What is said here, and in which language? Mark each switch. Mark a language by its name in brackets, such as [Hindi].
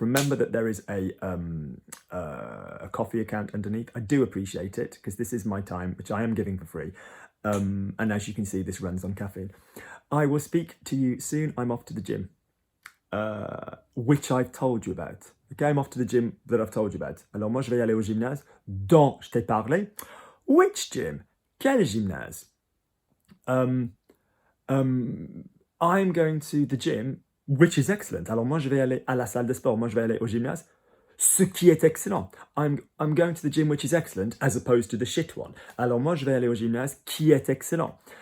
[English] Remember that there is a Kofi account underneath. I do appreciate it because this is my time, which I am giving for free. And as you can see, this runs on caffeine. I will speak to you soon. I'm off to the gym. Which I've told you about. Okay, I'm off to the gym that I've told you about. [French] Alors moi, je vais aller au gymnase dont je t'ai parlé. [English] Which gym? [French] Quel gymnase? [English] I'm going to the gym, which is excellent. [French] Alors moi, je vais aller à la salle de sport. Moi, je vais aller au gymnase. Ce qui est excellent. [English] I'm going to the gym, which is excellent, as opposed to the shit one. [French] Alors moi, je vais aller au gymnase qui est excellent.